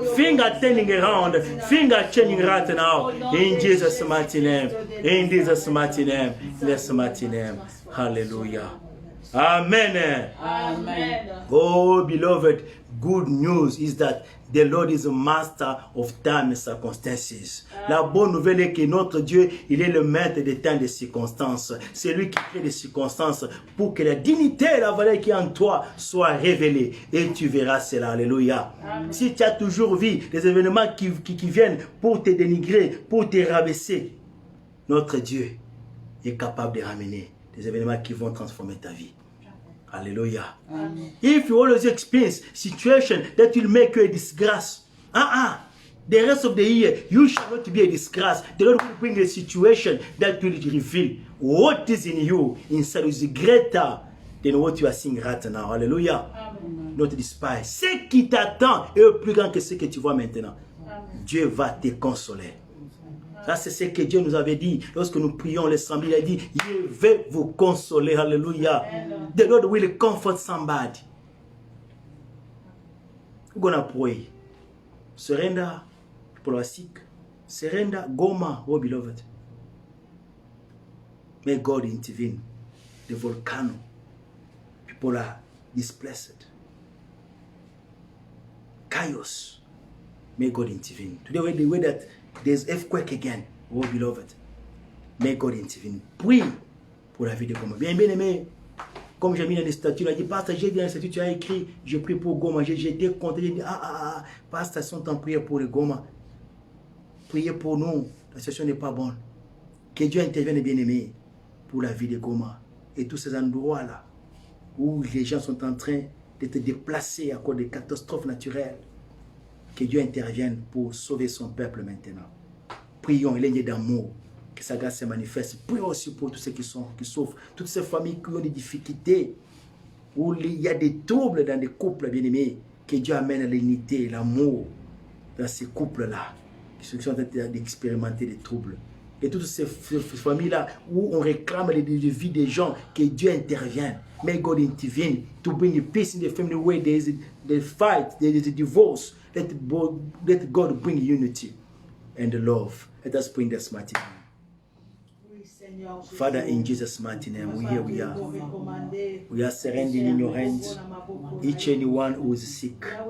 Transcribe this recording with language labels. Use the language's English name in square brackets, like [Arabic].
[English] Finger turning around, finger changing right now in Jesus' mighty name. In Jesus' mighty name. In Jesus' mighty name. Hallelujah. Amen. Amen. Oh, beloved, good news is that the Lord is a master of time and circumstances. [French] La bonne nouvelle est que notre Dieu, il est le maître des temps et des circonstances. C'est lui qui crée des circonstances pour que la dignité et la valeur qui est en toi soient révélées. Et tu verras cela. Alléluia. Amen. Si tu as toujours vu des événements qui viennent pour te dénigrer, pour te rabaisser, notre Dieu est capable de ramener des événements qui vont transformer ta vie. Hallelujah. Amen. [English] If you always experience situation that will make you a disgrace, the rest of the year you shall not be a disgrace. The Lord will bring a situation that will reveal what is in you inside is greater than what you are seeing right now. Hallelujah. Amen. Not despise. [French] Ce qui t'attend est plus grand que ce que tu vois maintenant. Amen. Dieu va te consoler. Ça, c'est ce que Dieu nous avait dit lorsque nous prions les samedis. Il a dit, je vais vous consoler. Hallelujah. [English] The Lord will comfort somebody. We're going to pray. Surrender. People are sick. Surrender. Goma, oh beloved. May God intervene. The volcano. People are displaced. Chaos. May God intervene. Today, the way that there's earthquake again, oh beloved. May God intervene. [French] Prie pour la vie de Goma. Bien aimé, comme j'ai mis dans les statuts, il a dit, pasteur, j'ai dit dans les statuts, tu as écrit, je prie pour Goma. J'ai été content, j'ai dit, pasteur, sont en prière pour le Goma. Priez pour nous, la situation n'est pas bonne. Que Dieu intervienne, bien aimé, pour la vie de Goma. Et tous ces endroits-là, où les gens sont en train d'être déplacés à cause des catastrophes naturelles. Que Dieu intervienne pour sauver son peuple maintenant. Prions, il est d'amour. Que sa grâce se manifeste. Prions aussi pour tous ceux qui souffrent. Toutes ces familles qui ont des difficultés. Où il y a des troubles dans des couples bien-aimés. Que Dieu amène l'unité, l'amour dans ces couples-là. Ceux qui sont en train d'expérimenter des troubles. Et toutes ces familles-là où on réclame les vies des gens. Que Dieu intervienne. [English] May God intervene to bring peace in the family where there is a fight, there is a divorce. Let God bring unity and love. Let us bring this mighty name. Father, in Jesus' mighty name, here we are. We are surrendering in your hands each and one who is sick.